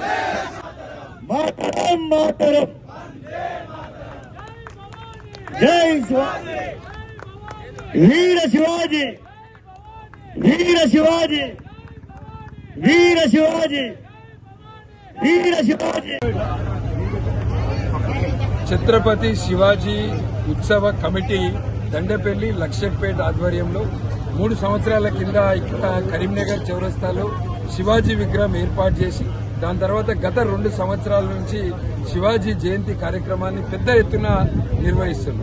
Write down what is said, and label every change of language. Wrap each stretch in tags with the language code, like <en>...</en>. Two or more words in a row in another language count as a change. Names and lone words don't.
<hi>मातरम मातरम, जय शिवाजी, वीर शिवाजी, वीर शिवाजी, वीर शिवाजी, वीर शिवाजी।</hi> <te>ఛత్రపతి శివాజీ ఉత్సవ కమిటీ దండపల్లి లక్షపేట ఆధ్వర్యంలో 3 సంవత్సరాల కింద ఇక్కడ కరీంనగర్ చౌరస్తాలో శివాజీ విగ్రహం ఏర్పాటు చేసి దాని తర్వాత గత 2 సంవత్సరాల నుంచి శివాజీ జయంతి కార్యక్రమాన్ని పెద్ద ఎత్తున నిర్వహిస్తున్నారు.</te>